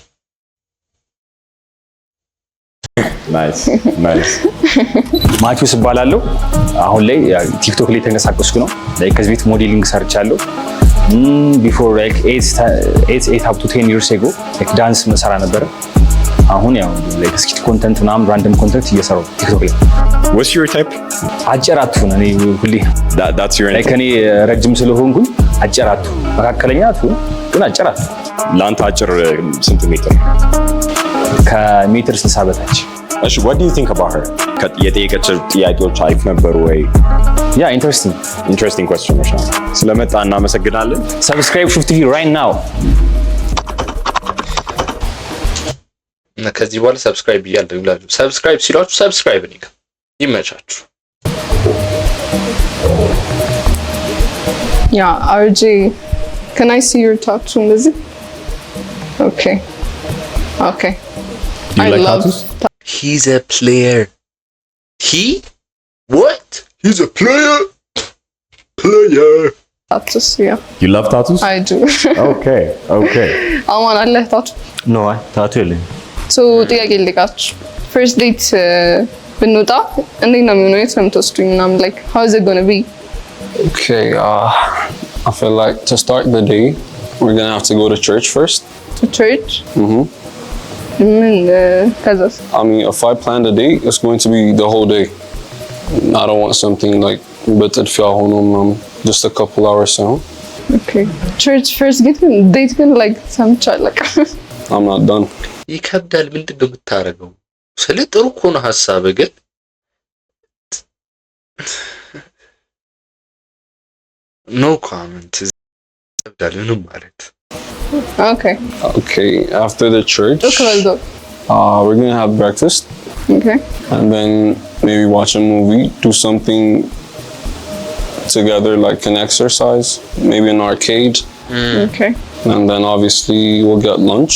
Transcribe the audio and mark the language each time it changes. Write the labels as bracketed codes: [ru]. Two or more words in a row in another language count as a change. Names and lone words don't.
[en] Nice. [am] ማቲውስ እባላለሁ። አሁን ላይ ቲክቶክ ላይ ተንቀሳቀስኩ ነው። ላይክ ከዚህ ቤት ሞዴሊንግ ሰርቻለሁ። ቢፎር ላይክ [en] 8 up to 10 years ago [am] ላይክ ዳንስ መሰራ ነበር። አሁን ያው ላይክ [en] skit content [am] ምናምን [en] random content [am] እየሰራሁ ቲክቶክ ላይ። [en] What's your type? [am] አጭራቱ ነው እኔ ሁሌ [en] That's your [am] ላይክ እኔ ረጅም ስለሆንኩኝ አጭራቱ መካከለኛ አትሁን ግን አጭራቱ። ለአንተ አጭር ስንት ሜትር? ከሜትር 60 በታች። [en] እሺ what do you think about her? [am] የጠየቀችው ጥያቄዎች አሪፍ ነበሩ ወይ? ያ ኢንትረስቲንግ questions ነው። ስለመጣ እናመሰግናለን። [en] ሰብስክራይብ ሹፍ ቲቪ right now። [am] እና ከዚህ በኋላ ሰብስክራይብ ይላሉ። ሰብስክራይብ ሲሏችሁ ሰብስክራይብ ነው ይመቻችሁ። [en] Yeah, RJ, can I see your tattoo? Okay. You like tattoos? He's a player. He? What? He's a player? Tattoos, yeah. You love tattoos? I do. Okay. [am] አማን አለ ታቱ? No, ታቱ የለኝም። So ጥያቄ ልጠይቃችሁ። [en] First date [am] ብንወጣ እንዴት ነው የሚሆነው? የት ነው የምትወስዱኝ? [en] ምናምን like how is it going to be? Okay, I feel like to start the day, we're gonna have to go to church first. To church? ከዛስ? I mean, if I plan the day, it's going to be the whole day. I don't want something like just a couple hours soon. Okay. Church first date ግን like ሰምቻለሁ። I'm not done. [am] ይከብዳል። ምንድን ነው የምታረገው? ስለ ጥሩ እኮ ነው ሐሳብ ግን [en] no comment. [am] ይከብዳል ምንም ማለት። [en] Okay, after the church, we're gonna have breakfast. Okay. And then maybe watch a movie, do something together like an exercise, maybe an arcade. Okay. And then obviously we'll get lunch.